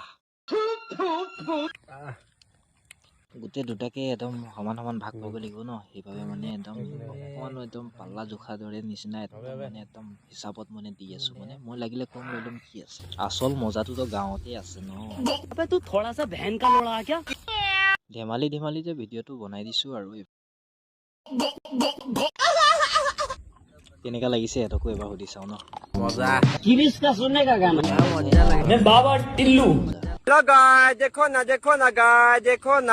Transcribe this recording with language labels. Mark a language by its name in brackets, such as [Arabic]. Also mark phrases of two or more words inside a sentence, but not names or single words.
[Assamese] গোটেই দুটাকে একদম সমান সমান ভাগ কৰিব লাগিব ন, সেইবাবে মানে একদম অকণমান একদম পাল্লা জোখা দৰে নিচিনা একদম মানে একদম হিচাপত মানে দি আছোঁ। মানে মই লাগিলে কম লৈ ল'ম, কি আছে, আচল মজাটোতো গাঁৱতে আছে ন। ধেমালি ধেমালি যে ভিডিঅ'টো বনাই দিছোঁ আৰু কেনেকা লাগিছে সিহঁতকো এবাৰ সুধি চাওঁ ন। মজা। [Hindi] किरिश का सुनने का गाना मजा लगे। बाबा टिल्लू। गाय देखो ना गाय देखो ना।